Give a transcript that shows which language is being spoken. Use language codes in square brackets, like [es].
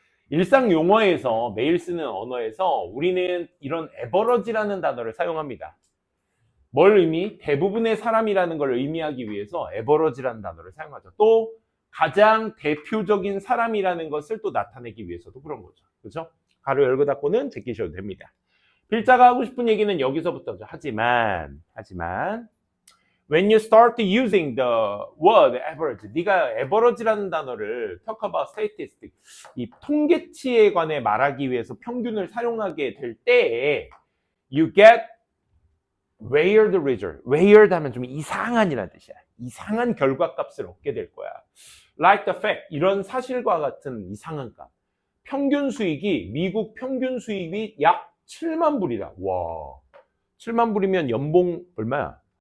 [ko] 일상 용어에서 매일 쓰는 언어에서 우리는 이런 에버러지라는 단어를 사용합니다. 뭘 의미? 대부분의 사람이라는 걸 의미하기 위해서 에버러지라는 단어를 사용하죠. 또 가장 대표적인 사람이라는 것을 또 나타내기 위해서도 그런 거죠. 그렇죠? 가로 열고 닫고는 제끼셔도 됩니다. 필자가 하고 싶은 얘기는 여기서부터죠. 하지만 [en] when you start using the word average, 네가 average라는 단어를 talk about statistics, [ko] 이 통계치에 관해 말하기 위해서 평균을 사용하게 될 때에 [en] you get weird result. [ko] weird 하면 좀 이상한이라는 뜻이야. 이상한 결과값을 얻게 될 거야. [en] Like the fact, [ko] 이런 사실과 같은 이상한 값. 평균 수익이, 미국 평균 수익이 약 7만 불이다. 와, 7만 불이면 연봉 얼마야?